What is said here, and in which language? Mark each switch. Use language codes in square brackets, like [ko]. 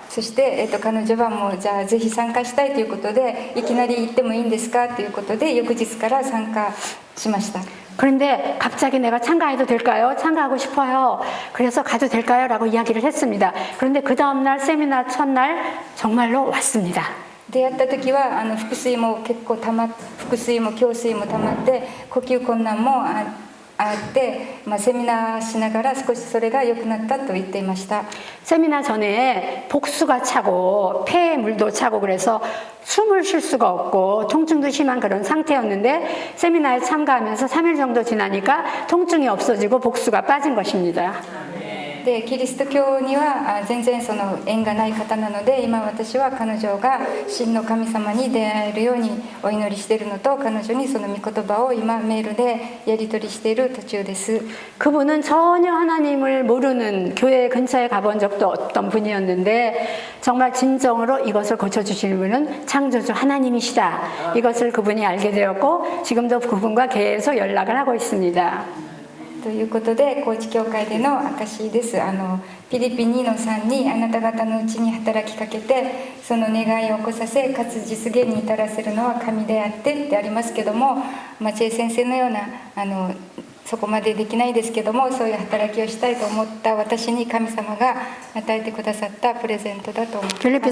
[ja] そして、彼女はもうじゃあぜひ参加したいということで、いきなり行ってもいいんですかということで翌日から参加しました。 [ko] 그런데 갑자기 내가 참가해도 될까요? 참가하고 싶어요. 그래서 가도 될까요? 라고 이야기를 했습니다. 그런데 그 다음날 세미나 첫날 정말로 왔습니다. [ja] 出会った時は腹水も結構腹水も胸水も溜まって、呼吸困難もあって、セミナーしながら少しそれが良くなったと言っていました。 [ko] 세미나 전에 복수가 차고 폐에 물도 차고 그래서 숨을 쉴 수가 없고 통증도 심한 그런 상태였는데 세미나에 참가하면서 3일 정도 지나니까 통증이 없어지고 복수가 빠진 것입니다. [ja] でキリスト教には全然その縁がない方なので、今私は彼女が真の神様に出会えるようにお祈りしているのと、彼女にその御言葉を今メールでやり取りしている途中です。 [ko] 그분은 전혀 하나님을 모르는 교회 근처에 가본 적도 없던 분이었는데 정말 진정으로 이것을 고쳐주시는 분은 창조주 하나님이시다. 이것을 그분이 알게 되었고 지금도 그분과 계속 연락을 하고 있습니다. [ja] ということで、高知教会での証です。ピリピ2の3にあなた方のうちに働きかけて、その願いを起こさせ、かつ実現に至らせるのは神であってってありますけども、チェイ先生のようなそこまでできないですけども、そういう働きをしたいと思った私に神様が与えてくださったプレゼントだと思っています。